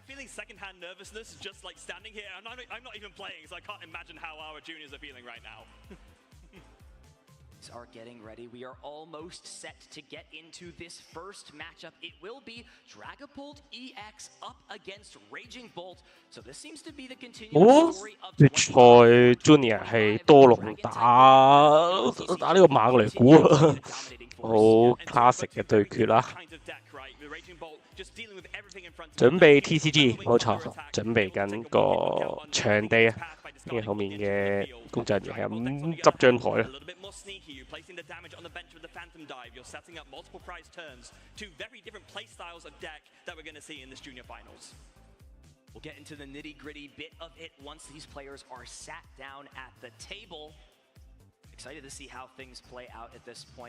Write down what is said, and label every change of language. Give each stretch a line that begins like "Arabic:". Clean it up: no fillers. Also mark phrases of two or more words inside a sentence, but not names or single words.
English: I'm feeling secondhand nervousness just like standing here, and I'm not even playing, so I can't imagine how our juniors are feeling right now. Are getting ready. We are almost set to get into this first matchup. It will be Dragapult EX up against Raging Bolt. So this seems to be the continuing story of
Cantonese: 決賽 Junior 係多龍打呢個猛雷鼓，好 classic 嘅對決啦。準備 TCG 冇錯，準備緊個場地啊。跟住後面嘅工作人員係咁執張台啦。
English: Placing the damage on the bench with the Phantom Dive, you're setting up multiple prize turns, two very different play styles of deck that we're going to see in this junior finals. We'll get into the nitty-gritty bit of it once these players are sat down at the table. Excited to see how things play out at this point.